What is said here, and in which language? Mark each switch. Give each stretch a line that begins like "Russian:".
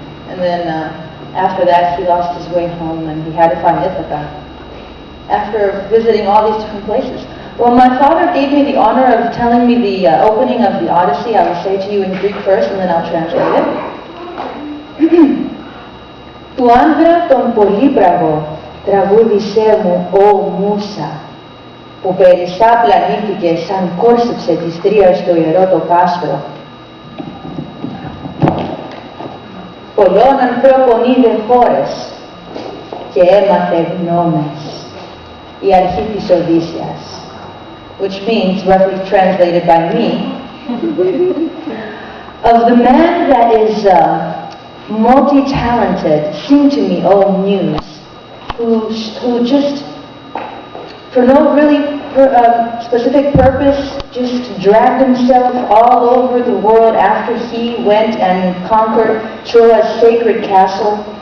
English: And then after that, he lost his way home and he had to find Ithaca. After visiting all these different places. Well, my father gave me the honor of telling me the opening of the Odyssey. I will say to you in Greek first and then I'll translate it.
Greek: Του άνδρα τον πολύπραγο τραγούδισέ μου, ο Μούσα, που περισσά πλανήθηκε σαν κόρσεψε της τρίας στο ιερό το κάστρο. Πολλών ανθρώπων είδε χώρες και έμαθε γνώμες, η αρχή της Οδύσσιας.
English: Which means, roughly translated by me, of the man that is multi-talented, sing to me, O Muse, who just, for no really specific purpose, just dragged himself all over the world after he went and conquered Troy's sacred castle.